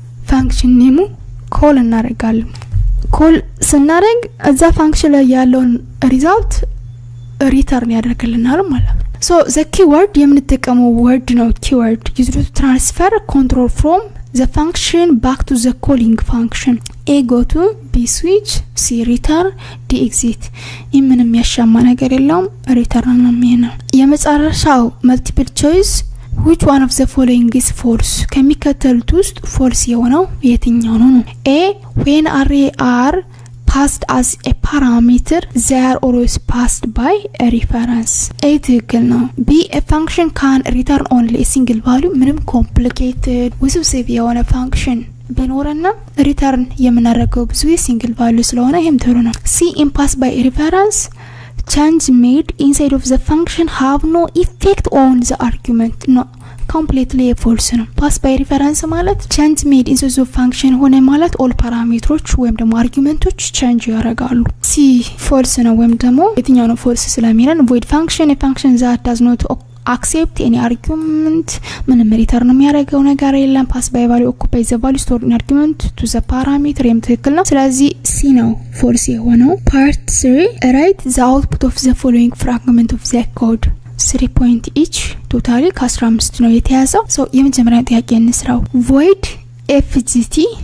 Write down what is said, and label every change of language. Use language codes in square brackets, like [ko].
[am] ፋንክሽን ኔሙ ኮል እናደርጋለን። ኮል ስናደርግ እዛ ፋንክሽን ላይ ያለውን ሪዛልት ሪተርን ያደርግልናል ማለት ነው። ሶ ዘ ኪወርድ የምንጠቀመው ወርድ ነው ኪወርድ [en] used to transfer control from the function back to the calling function. A go to B switch C return D exit. [am] ምንም ያሻማ ነገር የለውም ሪተርን ነው የሚሆነው። የመጨረሻው multiple choice [en] which one of the following is false? [am] ከሚከተሉት ውስጥ false የሆነው የትኛው ነው? [en] A when array are passed as a parameter they are always passed by a reference. A [am] ትክክል ነው። [en] B a function can return only a single value. [am] ምንም complicated ውስብስብ የሆነ function ቢኖርና ሪተርን የምናደርገው ብዙ ሲንግል ቫልዩ ስለሆነ ይሄም ጥሩ ነው። [en] C in pass by reference change made inside of the function have no effect on the argument. No, completely false ነው። pass by reference ማለት change made inside of function ሆነ ማለት all [am] ፓራሜትሮች ወይም ደግሞ አርጊውመንቶች [en] change ያደርጋሉ። C false ነው [am] ወይም ደግሞ የትኛው ነው [en] false ስለሚለን void function a function that does not accept any argument [am] ምንም ሪተርን የሚያደርገው ነገር የለም። [en] pass by value occupy the value stored in argument to the parameter የም ትክክል ነው። [am] ስለዚህ C ነው false የሆነው። [en] part 3 write the output of the following fragment of the code 3 point each [am] ቶታሊ ከ15 ነው የተያዘው። ሶ የመጀመሪያው ጥያቄ እንስራው። [en] void fgt